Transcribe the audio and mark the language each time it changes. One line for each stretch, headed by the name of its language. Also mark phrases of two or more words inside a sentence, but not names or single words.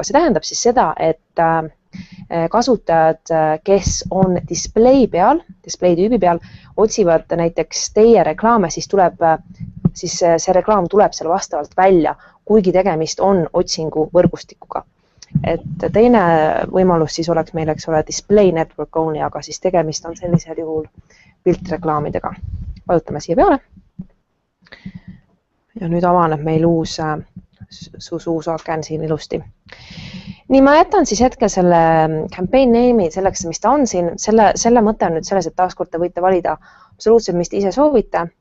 Estonian: See tähendab siis seda, et kasutajad, kes on display tüübi peal, otsivad näiteks teie reklaame, siis see reklaam tuleb seal vastavalt välja, kuigi tegemist on otsingu võrgustikuga. Et teine võimalus siis oleks meil, eks ole,
English: display network only,
Estonian: aga siis tegemist on sellisel juhul piltreklaamidega. Vajutame siia peale. Ja nüüd avaneb meil uus aken siin ilusti. Nii, ma jätan siis hetkel selle
English: campaign name'i
Estonian: selleks, mis ta on siin. Selle mõte on nüüd selles, et taaskord te võite valida absoluutselt, mis te ise soovite.